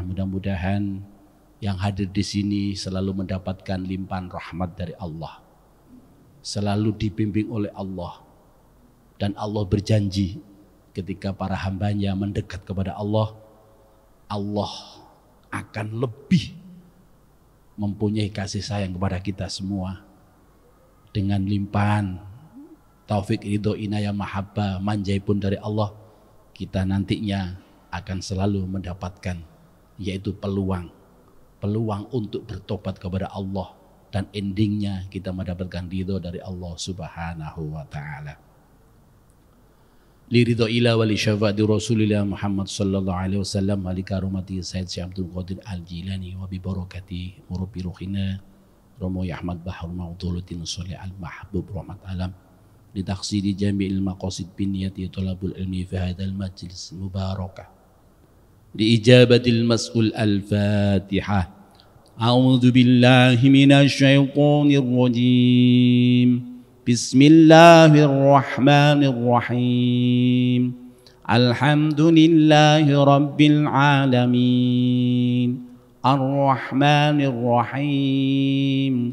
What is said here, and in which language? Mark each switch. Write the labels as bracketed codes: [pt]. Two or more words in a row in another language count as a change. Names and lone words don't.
[id] Mudah-mudahan yang hadir di sini selalu mendapatkan limpahan rahmat dari Allah, selalu dibimbing oleh Allah, dan Allah berjanji ketika para hambanya mendekat kepada Allah, Allah akan lebih mempunyai kasih sayang kepada kita semua dengan limpahan taufik ridho inayah mahabbah manjai pun dari Allah. Kita nantinya akan selalu mendapatkan yaitu peluang peluang untuk bertobat kepada Allah, dan endingnya kita mendapatkan ridho dari Allah [ar] سبحانه وتعالى. لرضا الله ولشفاعة رسول الله محمد صلى الله عليه وسلم ولكرامة سيد شيخ عبد القادر الجيلاني وببركة مربي روحنا Romo Ahmad Bahar Mauduluddin Sholih Al-Mahbub رحمة عالم لتحصيل جميع المقاصد بنية طلب العلم في هذا المجلس مباركة لإجابة المسؤول الفاتحة. أعوذ بالله من الشيطان الرجيم. بسم الله الرحمن الرحيم. الحمد لله رب العالمين. الرحمن الرحيم.